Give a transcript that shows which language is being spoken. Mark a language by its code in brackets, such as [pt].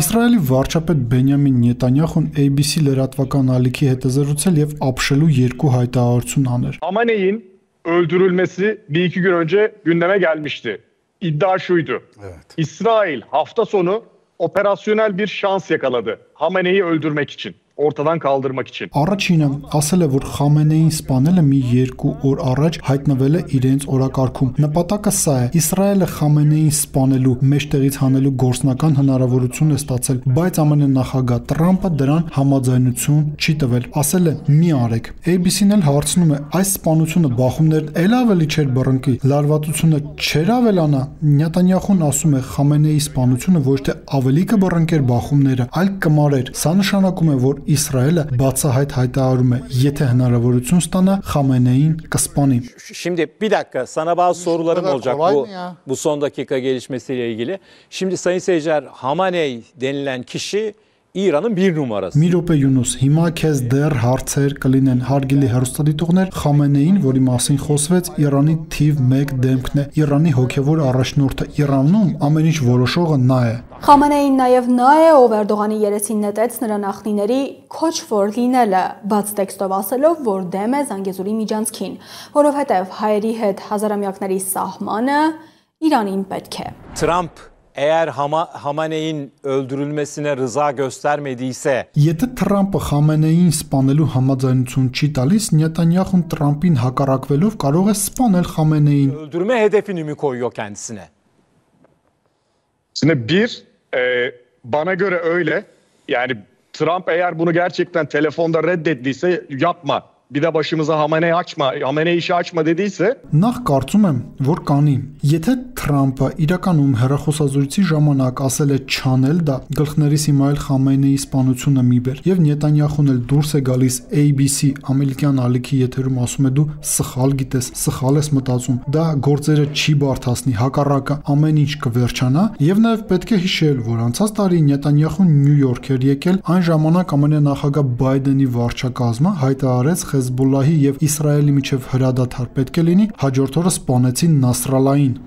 [hy] Իսրայելի վարչապետ Բենյամին Նետանյախուն ABC լրատվական ալիքի հետ զրուցել եւ ապշելու երկու հայտարարություն աներ։ [tr] Hamaney'in öldürülmesi bir iki gün önce gündeme gelmişti. İddia şuydu. Evet. İsrail hafta sonu operasyonel bir şans yakaladı. Hamaney'i öldürmek için. Ortadan kaldırmak için. [hy] Առաջինը ասել է, որ Խամենեին սպանելը մի երկու օր առաջ հայտնվել է իրենց օրակարգում։ Նպատակը սա է. Իսրայելը Խամենեին սպանելու մեջտեղից հանելու գործնական հնարավորություն է ստացել, բայց ԱՄՆ նախագահ Տրամպը դրան համաձայնություն չի տվել։ Ասել է՝ մի արեք։ ABC-ն էլ հարցնում է, այս սպանությունը բախումներն էլ ավելի չէր բռնկի, լարվածությունը չէր ավելանա։ Նետանյախուն ասում է, Խամենեի սպանությունը ոչ թե ավելի կբռնկեր բախումները, այլ կմարեր։ Սա նշանակում է, որ İsrail'e բացահայտ հայտարարում է, եթե հնարավորություն ստանա Խամենեին կսպանի. [tr] Şimdi bir dakika sana bazı sorularım olacak bu son dakika gelişmesiyle ilgili. Şimdi sayın seyirciler Hamaney denilen kişi İran'ın bir numarası. [hy] Մի րոպե Յունուս, հիմա քեզ դեռ հարցեր կլինեն հարգելի հեռուստադիտողներ, Խամենեին, որի մասին խոսվեց, Իրանի թիվ 1 դեմքն է, Իրանի հոգևոր առաջնորդը, Իրանում ամեն ինչ որոշողը նա է։ Խամենեին նաև նա է, ով Էրդողանի երեսին նետեց նրա նախնիների քոչ որ լինելը, բաց տեքստով ասելով, որ դեմ է Զանգեզուրի միջանցքին, որովհետև հայերի հետ հազարամյակների սահմանը Իրանին պետք է։ [tr] Trump eğer Hamaney'in öldürülmesine rıza göstermediyse [hy] Եթե Թրամփը Խամենեին սպանելու համաձայնություն չի տալիս, Նետանյախուն Թրամփին հակառակվելով կարող է սպանել Խամենեին։ [tr] Öldürme hedefini mi koyuyor kendisine? Şimdi bana göre öyle. Yani Trump eğer bunu gerçekten telefonda reddettiyse yapma. Bir de başımıza Hamaney açma, Hamaney işi açma dediyse [hy] Նախ կարծում եմ, որ կանի։ Եթե Թրամփը իրականում հերախոսազրույցի ժամանակ ասել է չանել դա, գլխներիս հիմա էլ Խամենեի սպանությունը մի բեր, եւ Նետանյախուն էլ դուրս է գալիս ABC ամերիկյան ալիքի եթերում ասում է դու սխալ գիտես, սխալ ես մտածում, դա գործերը չի բարթացնի, հակառակը ամեն ինչ կվերջանա, եւ նաեւ պետք է հիշել, որ անցած տարի Նետանյախուն Նյու Յորք էր եկել, այն ժամանակ ԱՄՆ նախագահ Բայդենի վարչակազմը հայտարարեց Հեզբոլլահի եւ Իսրայելի միջև հրադադար պետք է լինի, հաջորդ օրը սպանեցին Նասրալային։